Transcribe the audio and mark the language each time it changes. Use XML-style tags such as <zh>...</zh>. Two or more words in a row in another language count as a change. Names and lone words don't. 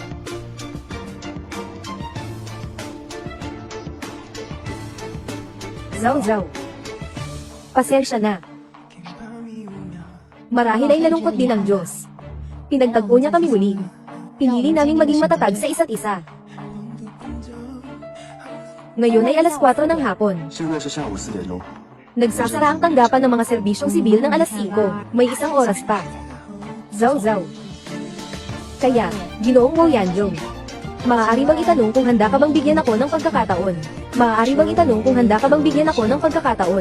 <tl>Zhao Zhao. Pasensya na. Marahil ay nalungkot din ang Diyos. Pinagtagpo niya kami muli. Pinili naming maging matatag sa isa't isa. Ngayon ay alas 4 ng hapon.</tl> <zh>现在是下午4点钟。</zh> <tl>Nagsasara ang tanggapan ng mga serbisyong sibil ng alas 5. May isang oras pa. Zhao Zhao. Kaya, Ginoong Wo Yanjong. Maaari bang itanong kung handa ka bang bigyan ako ng pagkakataon? Maaari bang itanong kung handa ka bang bigyan ako ng pagkakataon?</tl>